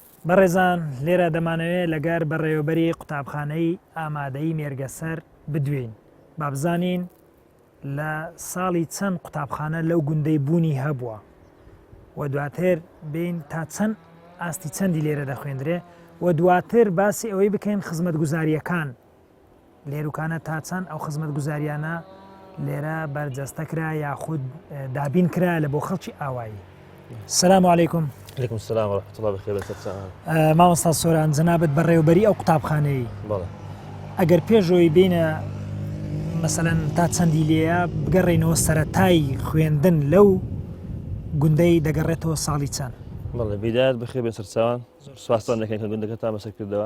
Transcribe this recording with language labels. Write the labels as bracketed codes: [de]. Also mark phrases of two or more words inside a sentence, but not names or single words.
[ckb] بەڕێزان لێرە دەمانەوێت لەگەر بەڕێوەبەری قوتابخانەی ئامادەی مێرگەسەر بدوێن با بزانین لە ساڵی چەند قوتابخانە لەو گوندەی بوونی هەبووە و دواتر بین تا چەند ئاستی چەندی لێرە دەخوێندرێ و دواتر باسی ئەوەی بکەین خزمەت گوزاریەکان لێروکانە تا چەند ئەو خزمەت گوزاریانە لێرە بەرجەستە کرا یاخود دابین کرا لە بۆ خەڵکی ئاوایی. [ar] سلام علیکم. عليكم السلام ورحمة الله بخير بەسەر [ckb] مامۆستا سۆران جەنابەت بەڕێوەبەری ئەو قوتابخانەی ئەگەر پێشەوەی بینە مەسەلەن تا چەندی لێە بگەڕێنەوە سەرەتای خوێندن لەو گوندەی دەگەڕێتەوە ساڵی چەند؟ بەڵێ بیدایەت بەخێر بێ سەرچاوان سوپاسان دەکەین کە گوندەکە تا بەسەر کردەوە.